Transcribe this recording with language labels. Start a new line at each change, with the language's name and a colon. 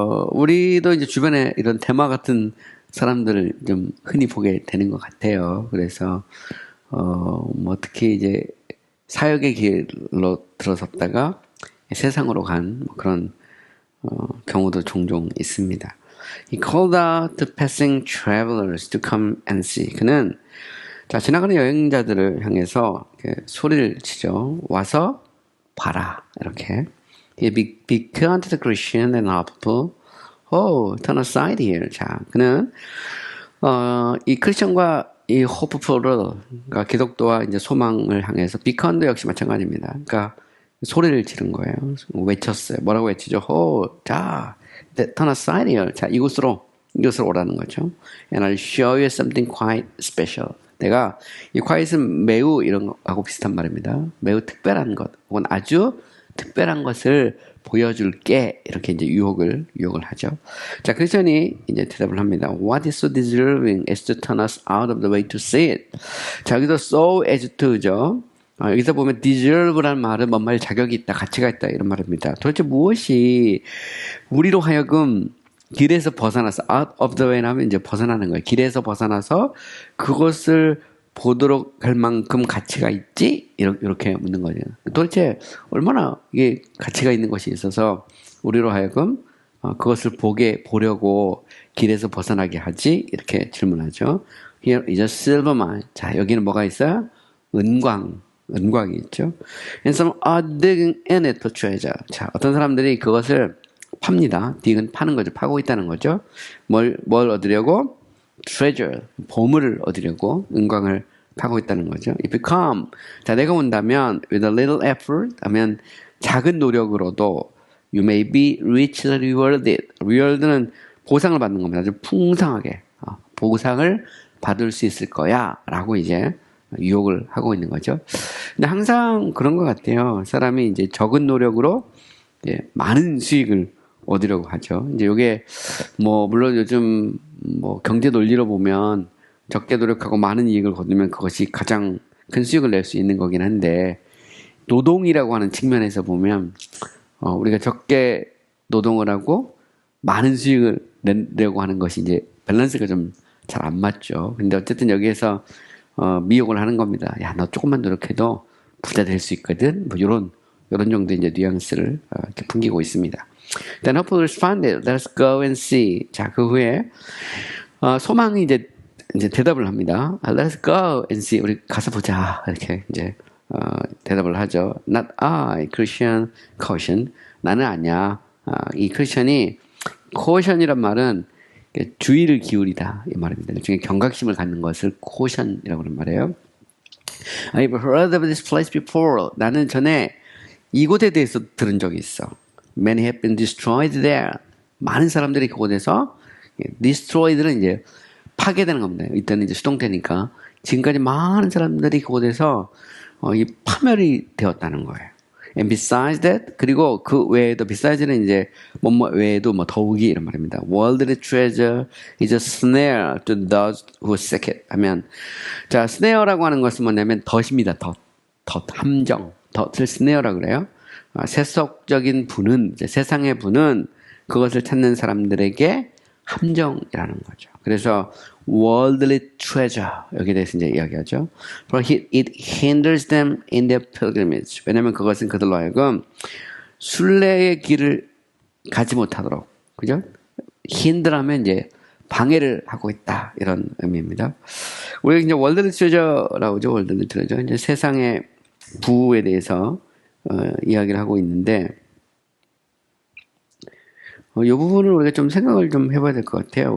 Korean: 우리도 이제 주변에 이런 데마 같은 사람들을 좀 흔히 보게 되는 것 같아요. 그래서 뭐 특히 이제 사역의 길로 들어섰다가 세상으로 간 그런 경우도 종종 있습니다.
English: He called out to passing travelers to come and see.
Korean: 그는 자, 지나가는 여행자들을 향해서 소리를 치죠. 와서 봐라. 이렇게.
English: He beckoned to the Christian and Hopefull. Oh, turn aside here.
Korean: 자, 그는 이 크리스천과 이 호프풀을, 그러니까 기독교와 이제 소망을 향해서 비컨도 역시 마찬가지입니다. 그러니까 소리를 지른 거예요. 외쳤어요. 뭐라고 외치죠? 자,
English: turn aside here.
Korean: 자, 이곳으로 오라는 거죠.
English: And I'll show you something quite special.
Korean: 내가 이 quiet은 매우 이런 거하고 비슷한 말입니다. 매우 특별한 것, 혹은 아주 특별한 것을 보여줄게. 이렇게 이제 유혹을 하죠. 자, 크리스천이 이제 대답을 합니다.
English: What is so deserving as to turn us out of the way to see it?
Korean: 자, 여기서
English: so as to
Korean: 죠. 여기서 보면 deserve라는 말은 뭔 말 자격이 있다, 가치가 있다 이런 말입니다. 도대체 무엇이 우리로 하여금 길에서 벗어나서
English: out of the way
Korean: 하면 이제 벗어나는 거예요. 길에서 벗어나서 그것을 보도록 할 만큼 가치가 있지? 이렇게 묻는 거죠. 도대체 얼마나 이게 가치가 있는 것이 있어서 우리로 하여금 그것을 보려고 길에서 벗어나게 하지? 이렇게 질문하죠.
English: Here is a silver mine.
Korean: 자, 여기는 뭐가 있어요? 은광이 있죠.
English: And some are digging in it for treasure.
Korean: 자, 어떤 사람들이 그것을 팝니다. dig은 파는 거죠. 파고 있다는 거죠. 뭘 얻으려고? treasure, 보물을 얻으려고 은광을 파고 있다는 거죠.
English: If you come,
Korean: 자, 내가 온다면
English: with a little effort,
Korean: 하면 작은 노력으로도
English: you may be richly rewarded.
Korean: reward는 보상을 받는 겁니다. 아주 풍성하게 보상을 받을 수 있을 거야 라고 이제 유혹을 하고 있는 거죠. 근데 항상 그런 것 같아요. 사람이 이제 적은 노력으로 이제 많은 수익을 얻으려고 하죠. 이제 이게 뭐 물론 요즘 뭐 경제 논리로 보면 적게 노력하고 많은 이익을 거두면 그것이 가장 큰 수익을 낼 수 있는 거긴 한데 노동이라고 하는 측면에서 보면 우리가 적게 노동을 하고 많은 수익을 내려고 하는 것이 이제 밸런스가 좀 잘 안 맞죠. 근데 어쨌든 여기에서 미혹을 하는 겁니다. 야, 너 조금만 노력해도 부자 될 수 있거든. 뭐 이런 정도의 이제 뉘앙스를 이렇게 풍기고 있습니다.
English: Then hope responded, let's go and see.
Korean: 자, 그 후에 소망이 이제 대답을 합니다.
English: Let's go and see.
Korean: 우리 가서 보자. 이렇게 이제 대답을 하죠.
English: Not I, Christian caution.
Korean: 나는 아니야. 이 크리스천이 caution이란 말은 주의를 기울이다 이 말입니다. 일종의 경각심을 갖는 것을 caution이라고 하는 말이에요.
English: I've heard of this place before.
Korean: 나는 전에 이곳에 대해서 들은 적이 있어.
English: Many have been destroyed there.
Korean: 많은 사람들이 그곳에서 destroyed는 이제 파괴되는 겁니다. 이때는 이제 수동태니까 지금까지 많은 사람들이 그곳에서 이 파멸이 되었다는 거예요.
English: And besides that,
Korean: 그리고 그 외에도 besides는 이제 뭐뭐 외에도 뭐 더욱이 이런 말입니다.
English: Worldly treasure is a snare to those who seek it.
Korean: 하면 자, snare라고 하는 것은 뭐냐면 덫입니다. 덫, 함정, 덫을 snare라고 그래요. 세속적인 부는, 세상의 부는 그것을 찾는 사람들에게 함정이라는 거죠. 그래서 worldly treasure 여기에 대해서 이제 이야기하죠.
English: It hinders them in their pilgrimage.
Korean: 왜냐하면 그것은 그들로 하여금 순례의 길을 가지 못하도록, 그죠? hinder하면 이제 방해를 하고 있다 이런 의미입니다. 우리가 이제 월드리 트레저라고 하죠. 월드리 트레저. 이제 세상의 부에 대해서 이야기를 하고 있는데 이 부분을 우리가 좀 생각을 좀 해봐야 될 것 같아요.